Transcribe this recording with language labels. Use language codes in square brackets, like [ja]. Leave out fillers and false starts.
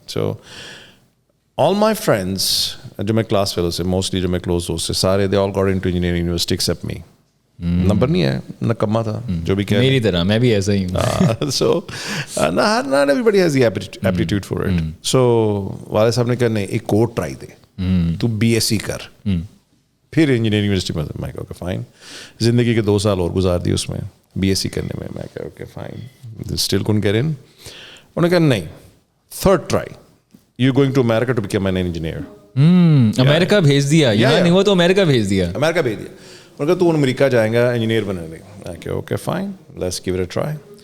[ur] So [en] all my friends [ur] جو میں class fellow سے, موسٹلی جو میں کلوز دوست سے, سارے [en] they all got into engineering university except me. [ur] Number نہیں ہے, نکما تھا جو بھی کہہ, میری طرح میں بھی ایسا ہی ہوں. [en] So not everybody has the aptitude for it. [ur] So والد صاحب نے کہا نہیں ایک اور ٹرائی دے, تو BSc کر, پھر انجینئرنگ یونیورسٹی میں. میں کہا اوکے فائن. زندگی کے 2 سال اور گزار دیے اس میں BSc کرنے میں. میں کہا okay fine. [en] Still couldn't get in. [ur] انہوں نے کہا نہیں, third try, [en] you're going to America to become an engineer. [ur] امریکہ بھیج دیا, یہاں نہیں ہوا تو امریکہ بھیج دیا. امریکہ بھیج دیا. انہوں نے کہا تو امریکہ جائیں گا انجینئر بننے. میں کہا okay fine, [en] Let's give it a try.